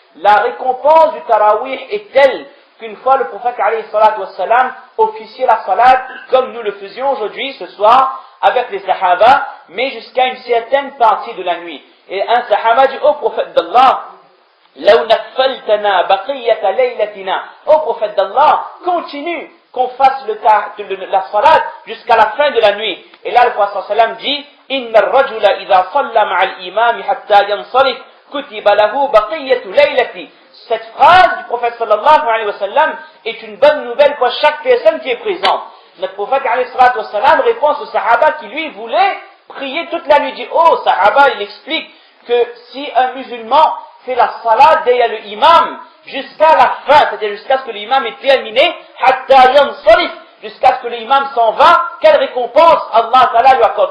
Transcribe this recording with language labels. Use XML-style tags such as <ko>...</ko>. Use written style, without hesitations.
<fr>La récompense du Tarawih est telle qu'une fois le prophète alayhi salatu wassalam officiait la salat comme nous le faisions aujourd'hui, ce soir, avec les sahaba, mais jusqu'à une certaine partie de la nuit. Et un sahaba dit au prophète d'Allah,</fr> <ar>لَوْ نَفَّلْتَنَا بَقِيَّةَ لَيْلَتِنَا,</ar> <fr>ô prophète d'Allah, continue qu'on fasse la salat jusqu'à la fin de la nuit. Et là, le prophète sallam dit,</fr> <ar>إِنَّ الرَّجُلَ إِذَا صَلَّى مَعَ الْإِمَامِ حَتَّى يَنْصَرِفْ كُتِبَ لَهُ بَقِيَّةُ لَيْلَتِ.</ar> <fr>Cette phrase du prophète sallallahu alayhi wa sallam est une bonne nouvelle pour chaque personne qui est présente. Notre prophète alayhi wa sallam répond au sahaba qui lui voulait prier toute la nuit. Il dit, oh sahaba, il explique que si un musulman fait la salat derrière le imam jusqu'à la fin, c'est-à-dire jusqu'à ce que l'imam ait terminé, hatta yansarif, jusqu'à ce que l'imam s'en va, quelle récompense Allah ta'ala lui accorde?</fr>